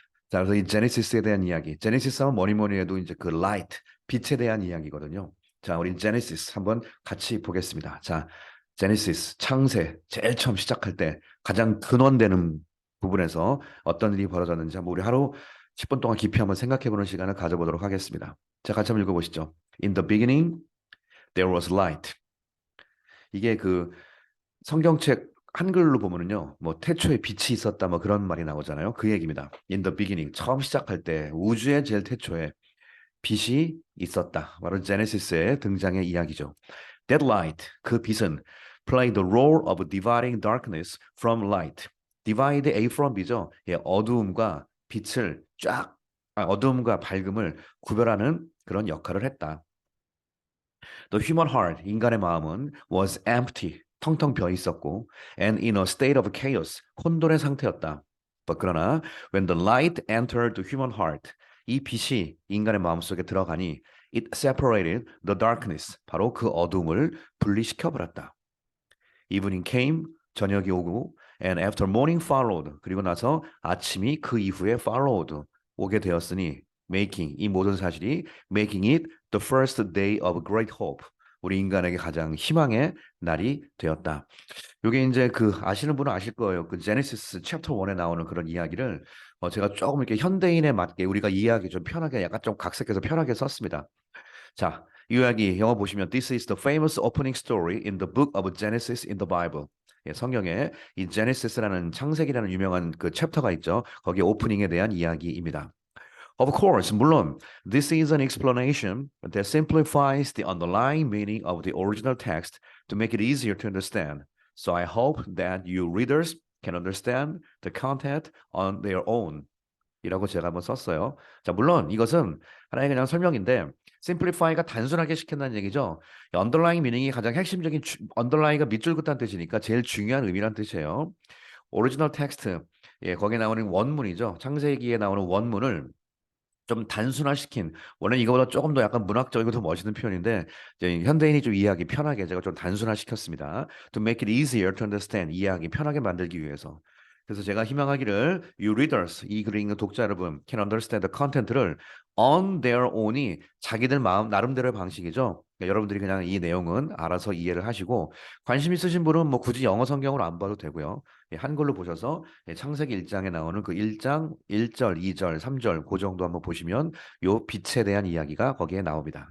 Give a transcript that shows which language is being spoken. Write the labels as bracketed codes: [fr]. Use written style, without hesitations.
[ko] 자, 그래서 이 제네시스에 대한 이야기. 제네시스 하면 뭐니 뭐니 해도 이제 그 라이트, 빛에 대한 이야기거든요. 자, 우리 제네시스 한번 같이 보겠습니다. 자, 제네시스, 창세, 제일 처음 시작할 때 가장 근원되는 부분에서 어떤 일이 벌어졌는지 한번 우리 하루 10분 동안 깊이 한번 생각해보는 시간을 가져보도록 하겠습니다. 자, 같이 한번 읽어보시죠. [en] In the beginning, there was light. [ko] 이게 그 성경책 한글로 보면은요, 뭐 태초에 빛이 있었다, 뭐 그런 말이 나오잖아요. 그 얘기입니다. [en] In the beginning, [ko] 처음 시작할 때 우주의 제일 태초에 빛이 있었다. 바로 제네시스의 등장의 이야기죠. [en] That light, [ko] 그 빛은 [en] play the role of dividing darkness from light. divide A from B죠. [ko] 예, 어두움과 빛을 어두움과 밝음을 구별하는 그런 역할을 했다. [en] The human heart, [ko] 인간의 마음은 [en] was empty, [ko] 텅텅 비어 있었고, [en] and in a state of chaos, [ko] 혼돈의 상태였다. 그러나 [en] when the light entered the human heart, [ko] 이 빛이 인간의 마음속에 들어가니 [en] it separated the darkness, [ko] 바로 그 어둠을 분리시켜 버렸다. [en] Evening came, [ko] 저녁이 오고, [en] and after morning followed, [ko] 그리고 나서 아침이 그 이후에 [en] followed, [ko] 오게 되었으니, 이 모든 사실이 [en] making it the first day of great hope, [ko] 우리 인간에게 가장 희망의 날이 되었다. 요게 이제 그 아시는 분은 아실 거예요. 그 제네시스 챕터 1에 나오는 그런 이야기를 제가 조금 이렇게 현대인에 맞게 우리가 이해하기 좀 편하게 약간 좀 각색해서 편하게 썼습니다. 자, 이 이야기 영어 보시면 [en] This is the famous opening story in the book of Genesis in the Bible. [ko] 예, 성경에 이 제네시스라는 창세기라는 유명한 그 챕터가 있죠. 거기에 오프닝에 대한 이야기입니다. [en] Of course, [ko] 물론 [en] this is an explanation that simplifies the underlying meaning of the original text to make it easier to understand. So I hope that you readers can understand the content on their own. [ko] 이라고 제가 한번 썼어요. 자, 물론 이것은 하나의 그냥 설명인데 simplify가 단순하게 시킨다는 얘기죠. underlying meaning이 가장 핵심적인 underlying가 밑줄 긋다는 뜻이니까 제일 중요한 의미란 뜻이에요. 오리지널 텍스트, 예, 거기에 나오는 원문이죠. 창세기에 나오는 원문을 좀 단순화시킨 원래 이거보다 조금 더 약간 문학적이고 더 멋있는 표현인데 이제 현대인이 좀 이해하기 편하게 제가 좀 단순화시켰습니다. [en] To make it easier to understand [ko] 이해하기 편하게 만들기 위해서. 그래서 제가 희망하기를 [en] you readers [ko] 이 글을 읽는 독자 여러분 [en] can understand the content [ko] 를 [en] on their own [ko] 이 자기들 마음 나름대로의 방식이죠. 그러니까 여러분들이 그냥 이 내용은 알아서 이해를 하시고 관심 있으신 분은 뭐 굳이 영어 성경으로 안 봐도 되고요. 예, 한글로 보셔서 예, 창세기 1장에 나오는 그 1장 1절, 2절, 3절 그 정도 한번 보시면 요 빛에 대한 이야기가 거기에 나옵니다.